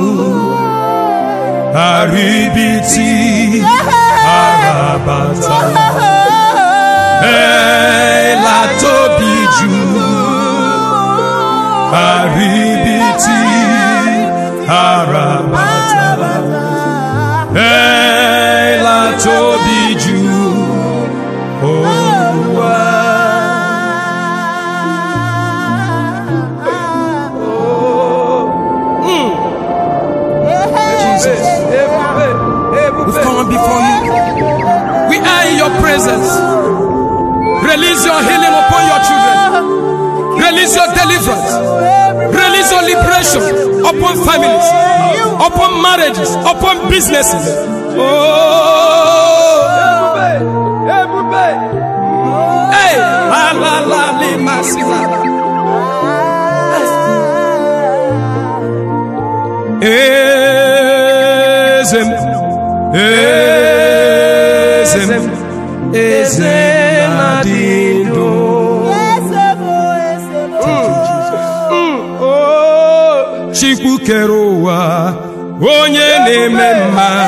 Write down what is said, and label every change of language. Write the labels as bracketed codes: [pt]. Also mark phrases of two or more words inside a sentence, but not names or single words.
[yo] Haribiti, Arabata, Ela Tobiju, Haribiti, Arabata, Ela Tobiju, Olúwa. [en] We've come before you. We are in your presence. Release your healing upon your children. Release your deliverance. Release your liberation upon families, upon marriages, upon businesses. Oh, hey, la la la lima sila. Ezem adindo. [ig] Chukwu kere ụwa, onye na-eme mma.